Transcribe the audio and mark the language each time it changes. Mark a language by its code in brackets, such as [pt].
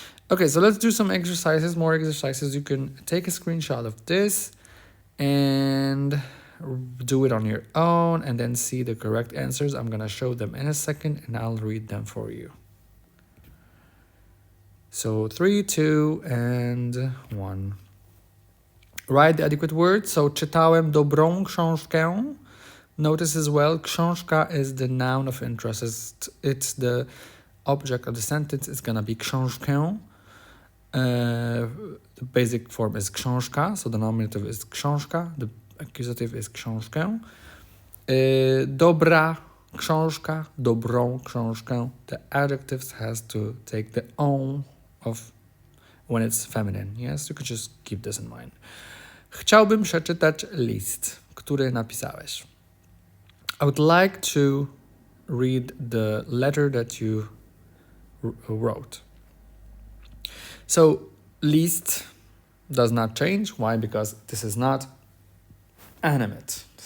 [en] Okay, so let's do some exercises, more exercises. You can take a screenshot of this and do it on your own and then see the correct answers. I'm going to show them in a second and I'll read them for you. So 3, 2, and 1. Write the adequate words. [pl] So czytałem dobrą książkę. [en] Notice as well, książka is the noun of interest. It's the object of the sentence. It's going to be książkę. The basic form is książka, so the nominative is książka, the accusative is książkę. [pl] Dobra książka, dobrą książkę. [en] The adjectives has to take the own of when it's feminine. Yes, you could just keep this in mind. [pl] Chciałbym przeczytać list, który napisałeś. [en] I would like to read the letter that you wrote. So list does not change. Why? Because this is not animate.